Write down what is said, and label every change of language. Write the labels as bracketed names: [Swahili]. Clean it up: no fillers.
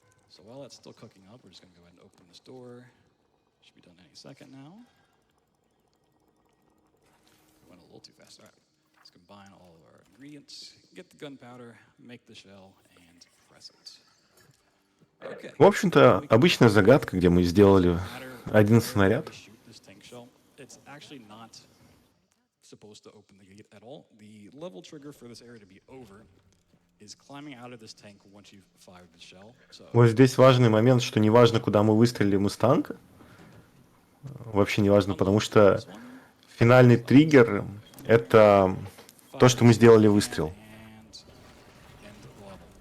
[English] So while that's still cooking up, we're just going to go ahead and open this door. Should be done any second now. Went a little too fast. All right. Let's combine all of our ingredients, get the gunpowder, make the shell, and press it. Okay. [Russian] В общем-то, обычная загадка, где мы сделали один снаряд. [English] This tank shell. It's actually not supposed to open the gate at all. The level trigger for this area to be over is climbing out of this tank once you've fired the shell. So [Russian] Вот здесь важный момент, что не важно, куда мы выстрелим из танка. Вообще не важно, потому что финальный триггер — это то, что мы сделали выстрел. [English] and end level.